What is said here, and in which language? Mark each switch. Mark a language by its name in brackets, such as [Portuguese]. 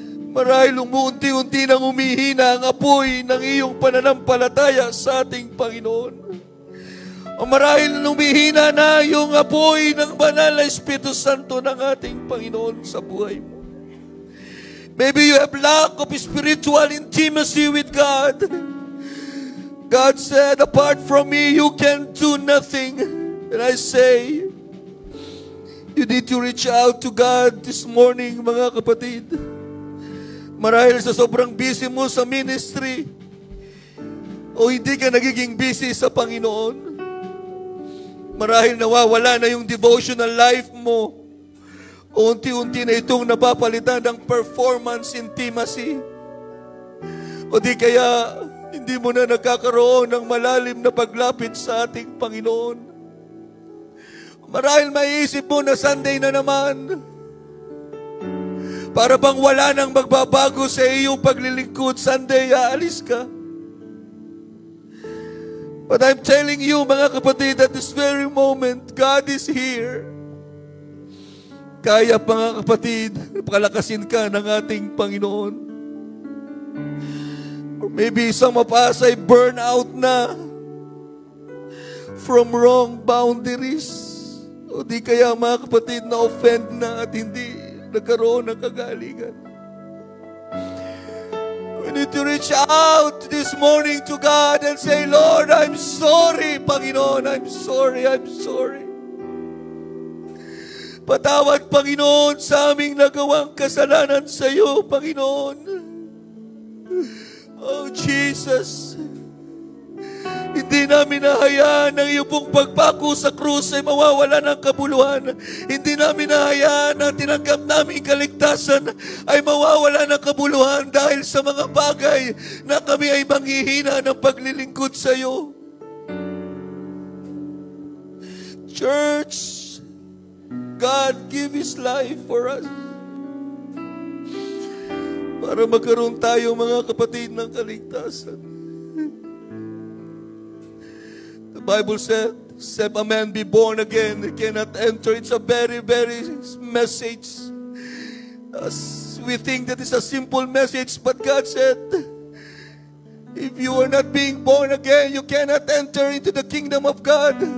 [Filipino] Marahil umuunti-unti nang umihina ang apoy ng iyong pananampalataya sa ating Panginoon. O marahil umihina na yung apoy ng banal na Espiritu Santo ng ating Panginoon sa buhay mo. [English] Maybe you have lack of spiritual intimacy with God. God said, apart from me, you can do nothing. And I say, you need to reach out to God this morning, [Filipino] mga kapatid. Marahil sa sobrang busy mo sa ministry, o hindi ka nagiging busy sa Panginoon. Marahil nawawala na yung devotional life mo. Unti-unti na itong napapalitan ng performance intimacy. O di kaya hindi mo na nagkakaroon ng malalim na paglapit sa ating Panginoon. Marahil maiisip mo na Sunday na naman. Para bang wala nang magbabago sa iyong paglilingkod. Sunday, aalis ka. [English] But I'm telling you, [Filipino] mga kapatid, [English] at this very moment, God is here. [Filipino] Kaya, mga kapatid, palakasin ka ng ating Panginoon. [English] Or maybe some of us ay burn out na from wrong boundaries. [Filipino] O di kaya, mga kapatid, na-offend na at hindi nagkaroon ng kagalingan. [English] We need to reach out this morning to God and say, Lord, I'm sorry, Panginoon. I'm sorry. [Filipino] Patawad, Panginoon, sa aming nagawang kasalanan sa iyo, Panginoon. Oh, Jesus. Hindi namin nahayaan ang iyong pong pagpako sa krus ay mawawala ng kabuluhan. Hindi namin nahayaan ang tinanggap namin kaligtasan ay mawawala ng kabuluhan dahil sa mga bagay na kami ay manghihina ng paglilingkod sa iyo. [English] Church, God give His life for us. [Filipino] Para magkaroon tayo, mga kapatid, ng kaligtasan. [English] The Bible said, except a man be born again, he cannot enter. It's a very, very message. We think that it's a simple message, but God said, if you are not being born again, you cannot enter into the kingdom of God.